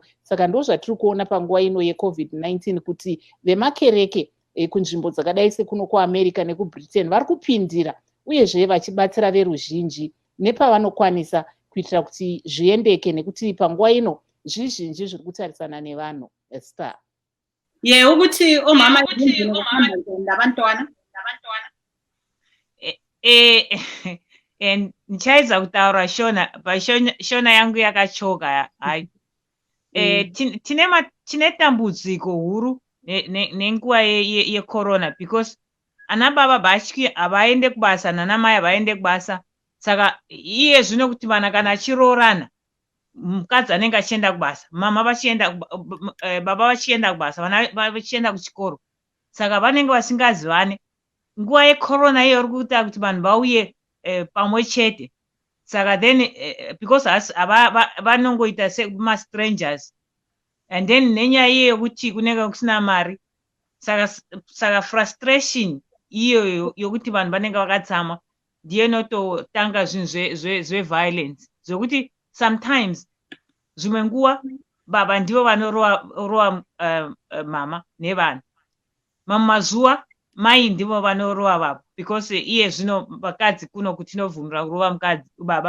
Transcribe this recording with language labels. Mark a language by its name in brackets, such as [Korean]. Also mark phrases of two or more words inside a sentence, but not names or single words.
[Shona] Saka ndo zvatiri kuona panguva ino yeCovid-19 kuti vemakereke kunzvimbo dzakadai sekuno kuAmerica nekuBritain vari kupindira uyezve vachibatsira veruzhinji nepavanokwanisa kuitira kuti zviendeke, nekuti panguva ino zvizhinji zviri kutarisana nevanhu. Esther. [North Ndebele] ukuthi omama nabantwana [Shona] ndichaedza kutaura shona yangu yakachoka. Hai, tine tambudziko huru nenguva yecorona, because ana baba havaende kubasa nanamai havaende kubasa. Saka iye zvino kuti vana kana achiroorana, mukadzi anenge achienda kubasa, mama baba vachienda kubasa, vana vachienda kuchikoro, saka vanenge vasingazivane. Nguva yecorona iyo iri kuita kuti vanhu vauye pamwe chete, saka [English] then because [Shona] vanongoita sema-strangers, [English] and then [Shona] nenyaya iyo yokuti kunenge kusina mari, saka frustration iyo yokuti vanhu vanenge vakatsama ndiyo inototanga zvinhu zveviolence, zvokuti sometimes zvimwe nguva baba ndivo vanorowa mama nevana, mamwe mazuva mai ndivo vanorowa baba, because iye zvino vakadzi kuno kuti tinovhumira kurova mukadzi baba.